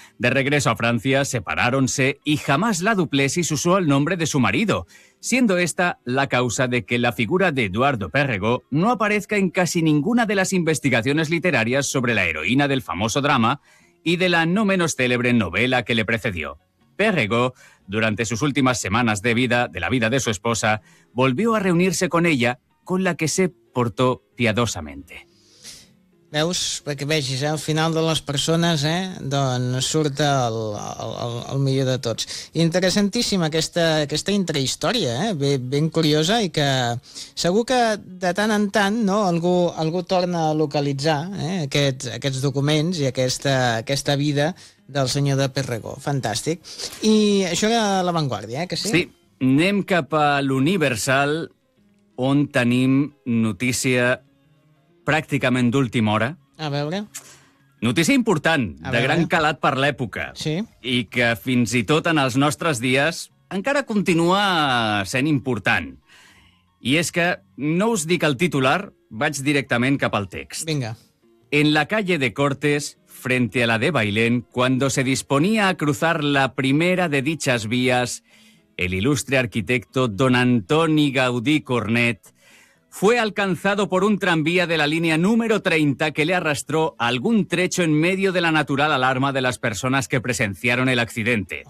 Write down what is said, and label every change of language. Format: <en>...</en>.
<es>De regreso a Francia, separáronse y jamás la Duplessis usó el nombre de su marido, siendo esta la causa de que la figura de Eduardo Perregaux no aparezca en casi ninguna de las investigaciones literarias sobre la heroína del famoso drama y de la no menos célebre novela que le precedió. Perregaux, durante sus últimas semanas de vida, de la vida de su esposa, volvió a reunirse con ella, con la que se portó piadosamente.</es> <ca>Veus, perquè vegis, al final de les persones, doncs surt el millor de tots. Interessantíssima aquesta intrahistòria, ben curiosa, i que segur que de tant en tant, no, algú torna a localitzar aquests documents i aquesta vida del senyor de Perregaux. Fantàstic. I això era La Vanguardia, que sí? Sí, anem cap a l'Universal, on tenim notícia pràcticament d'última hora. A veure. Notícia important, de gran calat per l'època. Sí. I que fins i tot en els nostres dies encara continua sent important. I és que no us dic el titular, vaig directament cap al text. Vinga.</ca> <es>En la calle de Cortes, frente a la de Bailén, cuando se disponía a cruzar la primera de dichas vías, el ilustre arquitecto don Antoni Gaudí Cornet fue alcanzado por un tranvía de la línea número 30 que le arrastró algún trecho en medio de la natural alarma de las personas que presenciaron el accidente.</es>